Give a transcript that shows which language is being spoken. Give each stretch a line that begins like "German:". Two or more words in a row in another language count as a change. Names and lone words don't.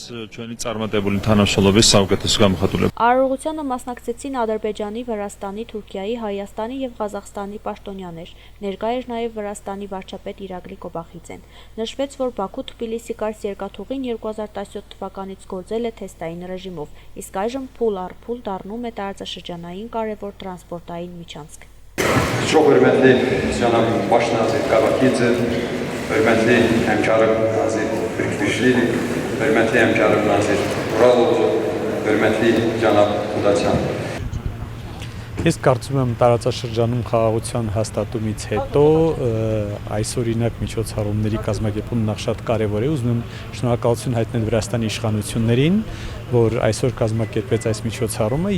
Armenian: Արարողությանը մասնակցեցին Ադրբեջանի, Վրաստանի, Թուրքիայի, Հայաստանի եւ Ղազախստանի պաշտոնյաներ։ Ներկա էր նաեւ Վրաստանի վարչապետ Իրակլի Կոբախիձեն։ Նշվեց, որ Բաքու-Թբիլիսի Կարս երկաթուղին 2017 թվականից գործել է թեստային ռեժիմով, իսկ այժմ փուլ առ փուլ դառնում է տարածաշրջանային կարևոր տրանսպորտային միջանցք։
Azerbaijani: Hörmətli cənab baş nazir Qarakiyev, hörmətli həmkarım nazir Türkdüşlili, hörmətli həmkarım nazir Ուրալոբու, hörmətli cənab Խուտատյան.
Armenian: Ես կարծում եմ տարածաշրջանում խաղաղության հաստատումից հետո այս օրինակ միջոցառումների կազմակերպումը նախ շատ կարևոր է, ուզում եմ շնորհակալություն հայտնել Վրաստանի իշխանություններին, որ այսօր կազմակերպեց այս միջոցառումը